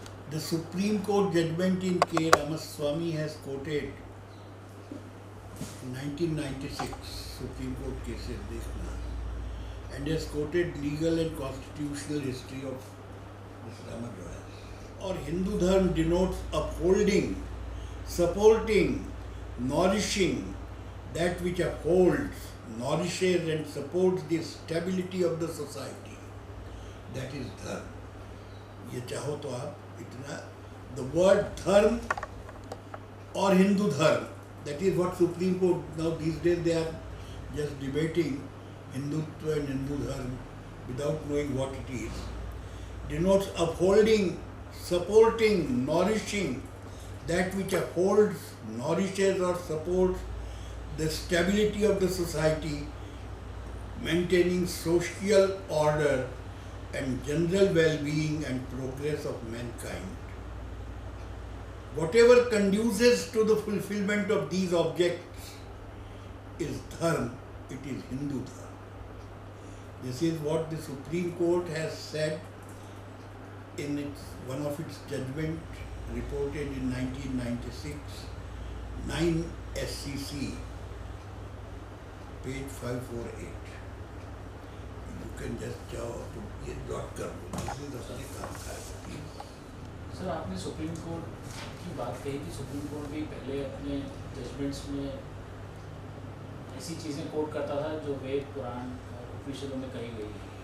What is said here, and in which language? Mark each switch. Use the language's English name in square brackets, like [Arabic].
[English] The Supreme Court judgment in K. Ramaswamy has quoted 1996 Supreme Court cases [Hindi] देखना, [English] and has quoted legal and constitutional history of this Ramaraj. और Hindu dharma denotes upholding, supporting, nourishing that which upholds, nourishes and supports the stability of the society. That is dharma. [Hindi] ये चाहो तो आप इतना [English] The word dharma और Hindu dharma, that is what supreme court now these days they are just debating Hindutva and Hindu dharma without knowing what it is, denotes upholding, supporting, nourishing that which upholds, nourishes or supports the stability of the society, maintaining social order and general well-being and progress of mankind. Whatever conduces to the fulfillment of these objects is dharma, it is Hindu dharma. This is what the Supreme Court has said in one of its judgment reported in 1996, 9 SCC, page 548. You can just [Hindi] जाओ तो ये dot कर दो, इसलिए अपने काम का please. Sir, आपने सुप्रीम कोर्ट की बात कही कि सुप्रीम कोर्ट भी पहले अपने जजमेंट्स में ऐसी चीज़ें कोट करता था जो वेद, पुराण और उपनिषदों में कही गई है।